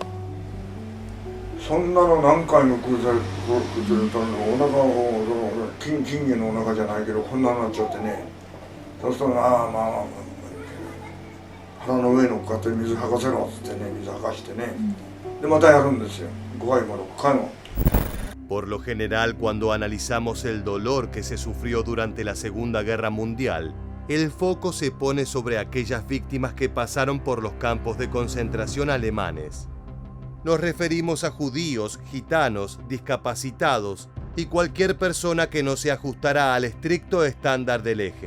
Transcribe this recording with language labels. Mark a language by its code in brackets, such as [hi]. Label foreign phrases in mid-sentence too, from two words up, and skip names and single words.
[ja] そんなの何回も繰り返すとお腹を金魚のお腹じゃないけどこんなになっちゃってね。そうすると腹の上に乗っかって水吐かせろっつってね、水吐かしてね、でまたやるんですよ。5回も6回も。 [es] Por lo general, cuando analizamos el dolor que se sufrió durante la Segunda Guerra Mundial, el foco se pone sobre aquellas víctimas que pasaron por los campos de concentración alemanes. Nos referimos a judíos, gitanos, discapacitados y cualquier persona que no se ajustara al estricto estándar del eje.